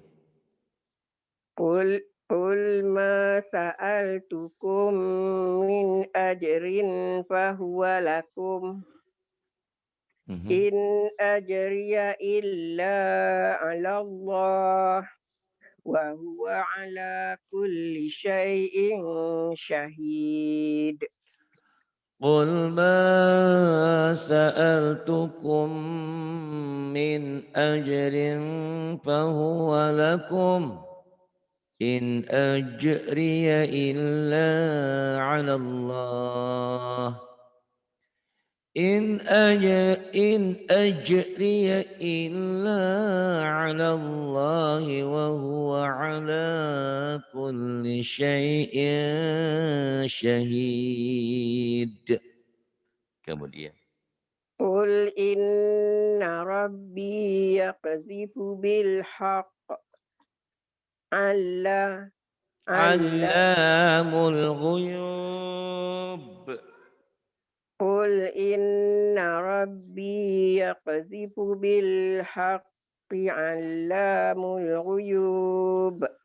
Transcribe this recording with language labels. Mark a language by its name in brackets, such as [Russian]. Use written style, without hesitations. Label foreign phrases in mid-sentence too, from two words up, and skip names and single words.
[Arabic] قل ما سألتكم من أجر فهو لكم. إن أجري إلا على الله وهو على كل شيء شهيد. قل ما سألتكم من أجر فهو لكم إن أجري إلا على الله إن أجري إلا على الله وهو على كل شيء شهيد. [Indonesian] Kemudian [Arabic] قل إن ربي يقذف بالحق علا علام الغيوب. قل إن ربي يقذف بالحق علام الغيوب.